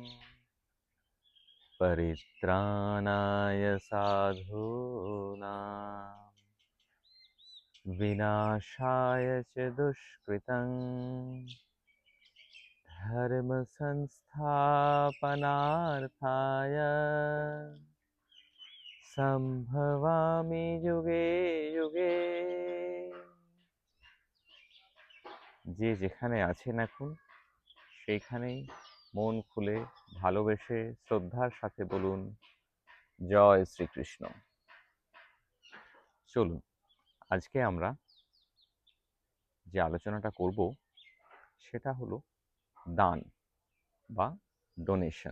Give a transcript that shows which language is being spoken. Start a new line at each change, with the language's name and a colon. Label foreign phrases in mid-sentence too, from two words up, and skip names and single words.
Sanskrit: परित्राणाय साधूनां विनाशाय च दुष्कृतम् धर्म संस्थापनार्थाय संभवामि युगे युगे।
Bangla: যে যেখানে আছেন এখন সেইখানেই মন খুলে ভালোবেসে শ্রদ্ধার সাথে বলুন জয় শ্রীকৃষ্ণ। চলুন আজকে আমরা যে আলোচনাটা করব সেটা হলো দান বা ডোনেশন।